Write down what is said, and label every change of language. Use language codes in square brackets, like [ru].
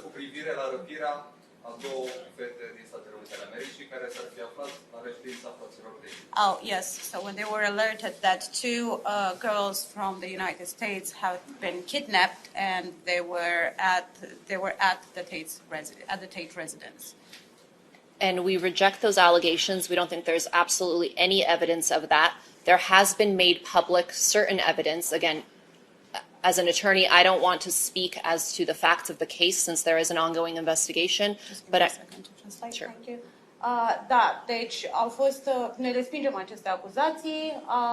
[ro] cu privire la răpirea a două fete din Statele Unite ale Americii care s-ar fi aflat la reședința fraților Tate. [en] Oh yes, so when they were alerted that two girls from the United States have been kidnapped and they were at the Tate residence. And we reject those allegations. We don't think there's absolutely any evidence of that. There has been made public certain evidence. Again, as an attorney, I don't want to speak as to the facts of the case since there is an ongoing investigation. But sure. Thank you. [ro] Da, deci ne respingem aceste acuzații.